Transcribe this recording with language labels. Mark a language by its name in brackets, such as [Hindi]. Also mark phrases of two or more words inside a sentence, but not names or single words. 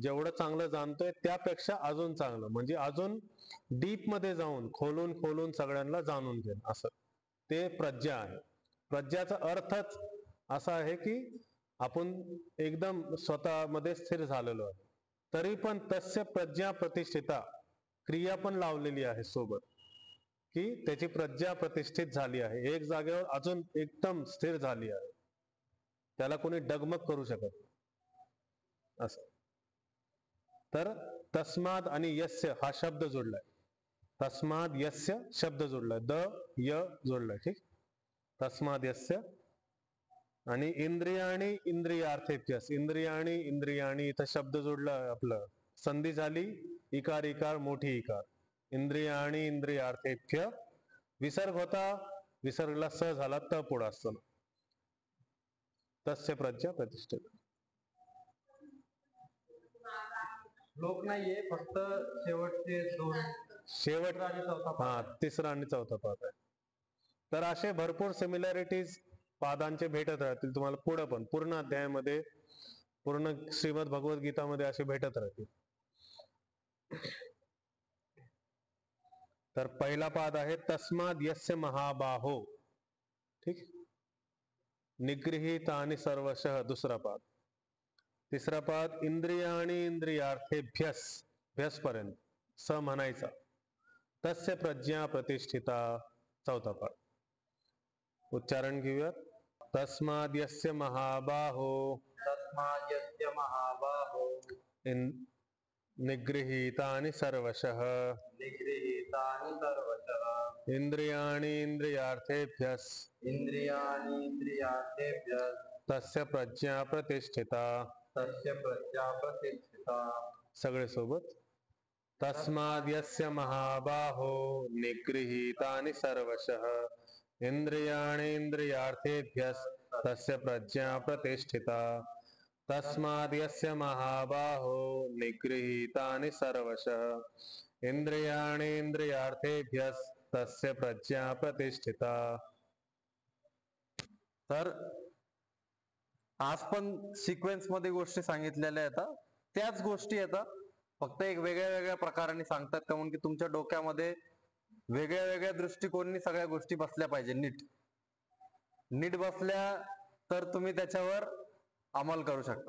[Marathi] जेवढं चांगलं जाणतोय त्यापेक्षा अजून चांगलं, म्हणजे अजून डीप मध्ये जाऊन खोलून खोलून सगळ्यांना जाणून घेणं, असं ते प्रज्ञा आहे. प्रज्ञाचा अर्थच असा आहे की आपण एकदम स्वतःमध्ये स्थिर झालेलो आहे. तरी पण [Sanskrit] तस्य प्रज्ञा प्रतिष्ठिता, [Marathi] क्रिया पण लावलेली आहे सोबत, की त्याची प्रज्ञा प्रतिष्ठित झाली आहे, एक जागेवर अजून एकदम स्थिर झाली आहे, त्याला कोणी डगमग करू शकत नाही. असं. तर तस्माद आणि यस्य हा शब्द जोडलाय. [Sanskrit] तस्माद यस्य [Marathi] शब्द जोडलाय, द य जोडलाय. ठीक. [Sanskrit] तस्माद यस्य [Marathi] आणि [Sanskrit] इंद्रियाणी इंद्रियार्थेभ्यस, इंद्रियाणी इंद्रियाणी [Marathi] इथं शब्द जोडला, आपलं संधी झाली, इकार इकार मोठी इकार, [Sanskrit] इंद्रियाणी इंद्रियार्थेभ्य. [Marathi] विसर्ग होता, विसर्गला स झाला, त पुढं असतो. [Sanskrit] तस्य प्रज्ञा प्रतिष्ठित. [Marathi] श्लोक नाहीये, फक्त शेवटचे दोन, शेवट आणि चौथा पाठ हा आहे. तिसरा आणि चौथा पाद आहे. तर असे भरपूर सिमिलॅरिटीज पादांचे भेटत राहतील तुम्हाला पुढे पण, पूर्ण अध्यायामध्ये, पूर्ण श्रीमद भगवत गीतामध्ये असे भेटत राहतील. तर पहिला पाद आहे [Sanskrit] तस्माद यस्य महाबाहो. [Marathi] ठीक. [Sanskrit] निगृहीतानि सर्वशः, [Marathi] दुसरा पाद. तिसरा पाद [Sanskrit] इंद्रियाणी इंद्रियार्थेभ्यस, [Marathi] भ्यस पर्यंत स म्हणायचा, [Sanskrit] तस्य प्रज्ञा प्रतिष्ठिता, [Marathi] चौथा पाद. उच्चारण घेऊया. [Sanskrit] तस्माद यस्य महाबाहो तस्मात् यस्य महाबाहो निगृहीतानि सर्वशः निगृहीतानि सर्वशः इंद्रियाणि इंद्रियार्थेभ्यः इंद्रियाणि इंद्रियार्थेभ्यः तस्य प्रज्ञा प्रतिष्ठिता. तस्य प्रज्ञा प्रतिष्ठिता. [Marathi] सगळे सोबत. [Sanskrit] तस्माद् यस्य महाबाहो निगृहीतानि सर्वशः इंद्रियाणि इंद्रियार्थेभ्यः तस्य प्रज्ञा प्रतिष्ठिता. तस्माद् यस्य महाबाहो निगृहीतानि सर्वशः इंद्रियाणि इंद्रियार्थेभ्यः तस्य प्रज्ञा प्रतिष्ठिता. [Marathi] तर आज पण सिक्वेन्स मध्ये गोष्टी सांगितलेल्या आहेत, त्याच गोष्टी येतात, फक्त एक वेगळ्या वेगळ्या प्रकाराने सांगतात, कारण की तुमच्या डोक्यामध्ये वेगळ्या वेगळ्या दृष्टिकोनाने सगळ्या गोष्टी बसल्या पाहिजे. नीट नीट बसल्या तर तुम्ही त्याच्यावर अंमल करू शकता.